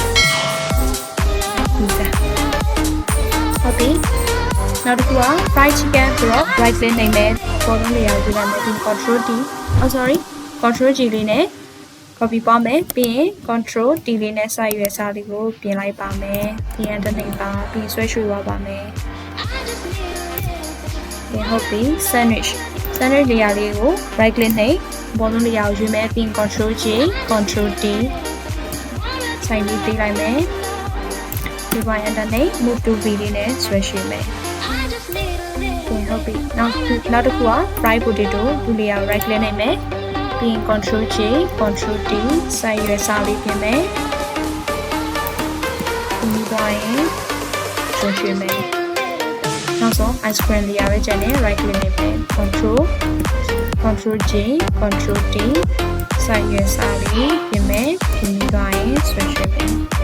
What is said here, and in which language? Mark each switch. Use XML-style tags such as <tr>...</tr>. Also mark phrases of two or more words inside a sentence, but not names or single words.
<my>pizza ဟုတ်ပြီနောက်တစ်ခုက</my> <en>fried chicken</en> <my>ဆိုတော့</my> <en>right click</en> <my>နှိပ်မယ်ပေါ်ဆုံး layer ကိုပြင်လိုက်မယ်ပြီး</my> <en>control T control G</en> <my>လေးနဲ့ copy ပွားမယ်ပြီးရင်</my> <en>control T</en> <my>လေးနဲ့စိုက်ရွယ်စားလေးကိုပြင်လိုက်ပါမယ်ပြီးရင်တစ်နှိပ်ပါပြီးဆွဲရွှေ့သွားပါမယ် ဟုတ်ပြီ</my> <en>sandwich layer</en> <my>လေးကို</my> <en>right click</en> <my>နှိပ်ဘောလုံး layer ကိုရွေးမယ်ပြီး</my> <en>control J control T</en> <my>စိုက်ပြီးပေးလိုက်မယ်ဒီပိုင်း</my> <en>internet move to V</en> <my>လေးနဲ့ဆွဲရွှေ့မယ်ဟုတ်ပြီနောက်တစ်ခုက</my> <en>fried potato</en> <my>ဒီ layer ကို</my> <en>right click</en> <my>နှိပ်မယ်ပြီး</my> <en>control J control T</en> <my>စိုက်ရွယ်စားလေးပြင်မယ် ဒီပိုင်းဆွဲရွှေ့မယ်နောက်ဆုံး</my> <en>ice cream layer</en> <my>ပဲကျန်တယ်</my> <en>right click</en> <my>နဲ့ပဲ</my> <en>control J control T</en> <my>စိုက်ရွယ်စားလေးပြင်မယ်ပြင်ပြီးသွားရင်ဆွဲရွှေ့မယ်</my>